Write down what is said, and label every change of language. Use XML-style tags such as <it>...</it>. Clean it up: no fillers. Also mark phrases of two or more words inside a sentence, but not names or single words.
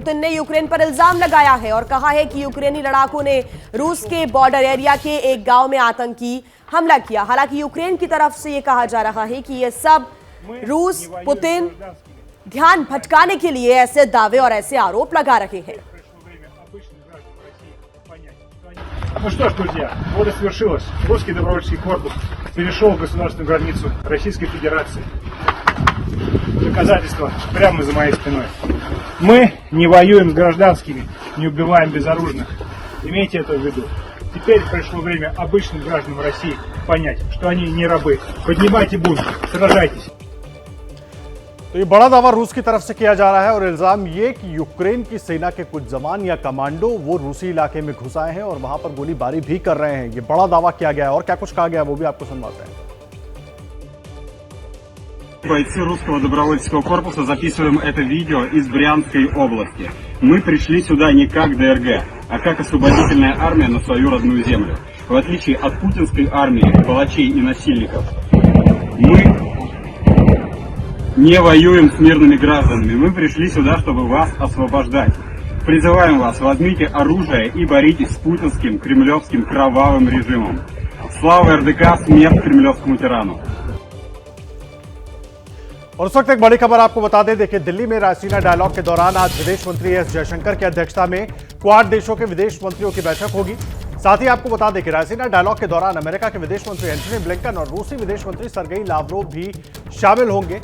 <hi>पुतिन ने यूक्रेन पर इल्जाम लगाया है और कहा है कि यूक्रेनी लड़ाकों ने रूस के</hi> <en>border area</en> <hi>के एक गांव में आतंकी हमला किया। हालांकि यूक्रेन की तरफ से यह कहा जा रहा है कि यह सब रूस पुतिन ध्यान भटकाने के लिए ऐसे दावे और ऐसे आरोप लगा रहे हैं।</hi> <ru>Ну что ж, друзья, вот и свершилось. Русский добровольческий корпус перешел государственную границу Российской Федерации. Доказательства прямо за моей спиной. Мы не воюем с гражданскими, не убиваем безоружных. Имейте это в виду. Теперь пришло время обычным гражданам России понять, что они не рабы. Поднимайте бунт, сражайтесь.</ru> <hi>तो ये बड़ा दावा रूस की तरफ से किया जा रहा है और इल्जाम ये कि यूक्रेन की सेना के कुछ जवान या कमांडो वो रूसी इलाके में घुस आए हैं और वहां पर गोलीबारी भी कर रहे हैं। ये बड़ा दावा किया गया है और क्या कुछ कहा गया है वो भी आपको सुनवाते हैं।</hi> <ru>Бойцы русского добровольческого корпуса записываем это видео из Брянской области. Мы пришли сюда не как ДРГ, а как освободительная армия на свою родную землю. В отличие от путинской армии, палачей и насильников, мы не воюем с мирными гражданами. Мы пришли сюда, чтобы вас освобождать. Призываем вас, возьмите оружие и боритесь с путинским, кремлевским кровавым режимом. Слава РДК, смерть кремлевскому тирану.</ru> <hi>और उस वक्त एक बड़ी खबर आपको बता दें, देखिए दिल्ली में रायसीना डायलॉग के दौरान आज विदेश मंत्री एस जयशंकर की अध्यक्षता में क्वाड देशों के विदेश मंत्रियों की बैठक होगी। साथ ही आपको बता दें कि रायसीना डायलॉग के दौरान अमेरिका के विदेश मंत्री एंटनी ब्लिंकन और रूसी विदेश मंत्री सर्गेई लावरोव भी शामिल होंगे।</hi>